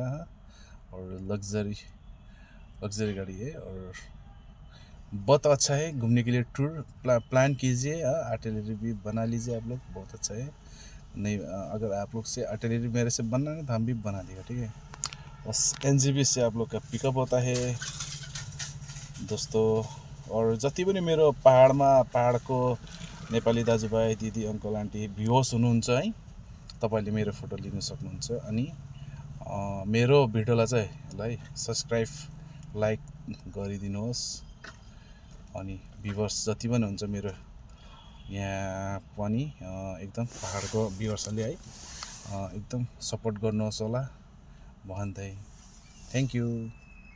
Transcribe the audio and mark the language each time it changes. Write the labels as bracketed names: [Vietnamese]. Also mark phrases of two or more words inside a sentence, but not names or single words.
[Hindi] और लग्जरी गाड़ी है, और बहुत अच्छा है घूमने के लिए। टूर प्लान कीजिए, आर्टिलरी भी बना लीजिए आप लोग, बहुत अच्छा है। नहीं अगर आप लोग से आर्टिलरी मेरे से बनना है तो हम भी बना देगा, ठीक है। बस एनजेबी से आप लोग का पिकअप होता है दोस्तों। [Nepali] और जति पनि मेरो पहाडको नेपाली दाजुभाइ दिदी अङ्कल आन्टी भ्युवर्स हुनुहुन्छ है, तपाईँले मेरो फोटो लिन सक्नुहुन्छ। अनि मेरो भिडियोलाई चाहिँ सब्सक्राइब लाइक गरिदिनुहोस्। अनि भ्युवर्स जति पनि हुन्छ मेरो यहाँ पनि एकदम पहाडको भ्युवर्सहरूले है एकदम सपोर्ट गर्नुहोस् होला भन्दै [English] thank you.